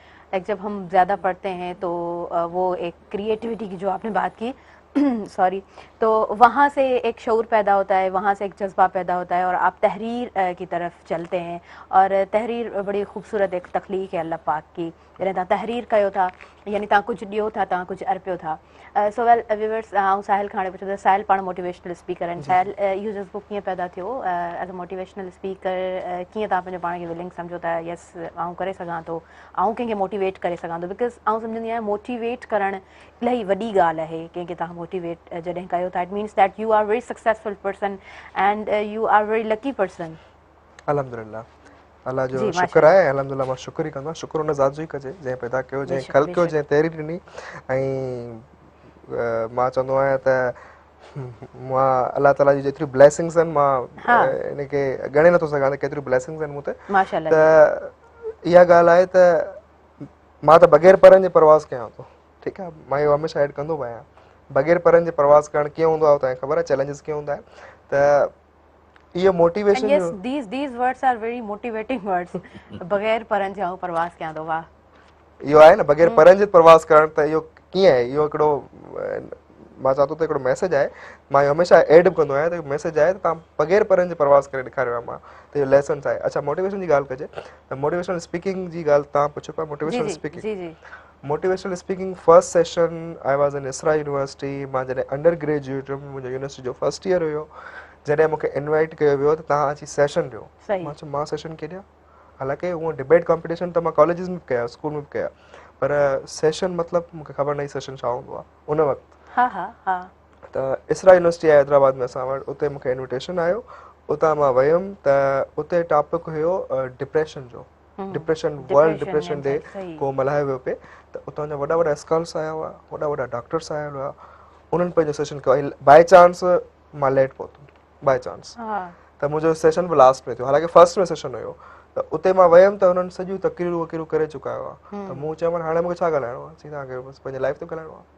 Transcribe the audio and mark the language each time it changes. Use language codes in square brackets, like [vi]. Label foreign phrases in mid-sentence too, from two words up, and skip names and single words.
[ur] جب ہم زیادہ پڑھتے ہیں تو وہ ایک کریئیٹیوٹی کی جو آپ نے بات کی، سوری، تو وہاں سے ایک شعور پیدا ہوتا ہے، وہاں سے ایک جذبہ پیدا ہوتا ہے اور آپ تحریر کی طرف چلتے ہیں. اور تحریر بڑی خوبصورت ایک تخلیق ہے اللہ پاک کی. [sd] यानी तव्हां तहरीर कयो था, यानी तव्हां कुझु ॾियो था, तव्हां कुझु अर्पियो था. [en] so well viewers, [sd] आउं साहिल खां हाणे पुछां त साहिल पाण [en] motivational speaker [sd] आहिनि. साहिल, इहो जज़्बो कीअं पैदा थियो [en] as a motivational speaker? [sd] कीअं तव्हां पंहिंजो पाण खे विलिंग सम्झो था यस आउं करे सघां थो, आउं कंहिंखे मोटिवेट करे सघां थो? बिकॉज़ आउं सम्झंदी आहियां मोटिवेट करणु इलाही वॾी ॻाल्हि आहे. कंहिंखे तव्हां मोटिवेट जॾहिं कयो था, [en] It means that you are very successful person and you are very lucky person. [sd] अल्हम्दुलिल्लाह, अल्लाह जो शुक्र आहे. अल्हम्दुलिल्लाह, मां शुक्र ई कंदो आहियां. शुक्र हुन ज़ात जो ई कजे जंहिं पैदा कयो, जंहिं ख़ल्क़ कयो, जंहिं तहरीर ॾिनी. ऐं मां चवंदो आहियां त मां अलाह ताला जी जेतिरियूं ब्लेसिंग्स आहिनि, मां इनखे ॻणे नथो सघां त केतिरियूं ब्लेसिंग्स आहिनि मूं ते. त इहा ॻाल्हि आहे त मां त बग़ैर परनि जे परवाज़ कयां थो. ठीकु आहे, मां इहो हमेशह ऐड कंदो बि आहियां. बग़ैर परनि जे परवाज़ करणु कीअं हूंदो आहे तव्हांखे ख़बर आहे, चैलेंजिस कीअं हूंदा आहिनि. त इहो मोटिवेशन, [en] yes, these words are very motivating words. [sd] बग़ैर परनि जे परवाज़ कयां थो. वाह, इहो आहे न, बग़ैर परनि जे परवाज़ करणु. त इहो कीअं आहे? इहो हिकिड़ो मां चवां थो त हिकिड़ो मैसेज आहे. मां इहो हमेशह एड बि कंदो आहियां त मैसेज आहे त तव्हां बग़ैर परनि जे परवाज़ करे ॾेखारियो आहे मां. त इहो लेसन्स आहे. अच्छा, मोटिवेशन जी ॻाल्हि कजे त [en] motivational speaking [sd] जी ॻाल्हि तव्हां पुछो पिया. [en] Motivational speaking, motivational speaking first session I was in Isra University. [sd] मां जॾहिं [en] under graduate [sd] हुयुमि, मुंहिंजो यूनिवर्सिटी जो [en] first year [sd] हुयो, जॾहिं मूंखे इनवाइट कयो वियो त तव्हां अची सेशन ॾियो. मां चयो मां सेशन कीअं ॾियां? हालांकि उहो [en] debate competition [sd] त मां कॉलेजिस में बि कया, स्कूल में बि कया, पर सेशन मतिलबु मूंखे ख़बर न हुई सेशन छा हूंदो आहे उन वक़्तु. त इसरा यूनिवर्सिटी आहे हैदराबाद में असां वटि, उते मूंखे इन्विटेशन आयो. उतां मां वियुमि त उते टॉपिक हुयो डिप्रेशन जो. डिप्रेशन, वर्ल्ड डिप्रेशन डे को मल्हायो वियो पिए. त उतां जा वॾा वॾा स्कॉलर्स आया हुआ, वॾा वॾा डॉक्टर्स आया हुआ. उन्हनि पंहिंजो सेशन कयो. [en] by chance [sd] मां लेट पहुतुमि, [en] by chance. [sd] त मुंहिंजो सेशन बि लास्ट में थियो, हालांकि फर्स्ट में सेशन हुयो. त उते मां वियुमि त हुननि सॼियूं तकरीरूं वकीरूं करे चुका हुआ. त मूं चयोमांनि हाणे मूंखे छा ॻाल्हाइणो आहे? सीधा तव्हांखे बसि पंहिंजे लाइफ ते ॻाल्हाइणो आहे.